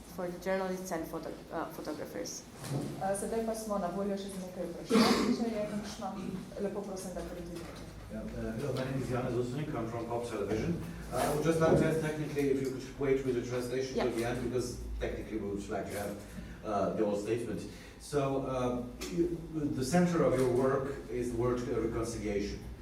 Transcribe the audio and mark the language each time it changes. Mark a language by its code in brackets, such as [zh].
[en] For the journalists and photographers. [sl] Sedaj pa smo na voljo še z nekaj vprašanj, če je kakšno. Lepo prosim, da predvidite. [en] Hello, my name is Jan Zusnik, I'm from Pop Television. I would just like to ask technically if you could wait with the translation till the end, because technically we would like to have the whole statement. So, the center of your work is the word reconciliation.